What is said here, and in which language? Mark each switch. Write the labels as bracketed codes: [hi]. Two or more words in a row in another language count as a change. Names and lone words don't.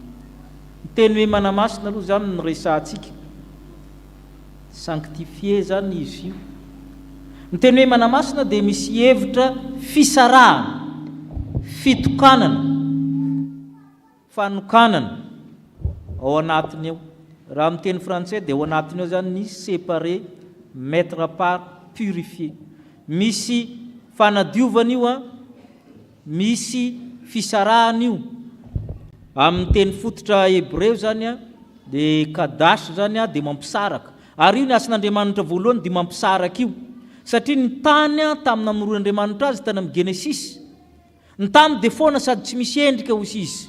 [mg] Ny teny hoe manamasina aloha zany ny resantsika, sanctifié zany izy io. Ny teny hoe manamasina dia misy hevitra fisarahana, fitokanana, fanokanana ao anatiny eo. Raha amin'ny teny frantsay dia ao anatiny eo zany ny [fr] séparé, mettre à part, purifié. [mg] Misy fanadiovana io misy fisarahana io. Amin'ny teny fototra Hebreo zany dia kadash zany dia mampisaraka. Ary io ny asan'Andriamanitra voalohany dia mampisaraka io. Satria ny tany tamina minoron'Andriamanitra azy tany amin'ny Genesis, ny tany dia foana sady tsy misy endrika hozy izy.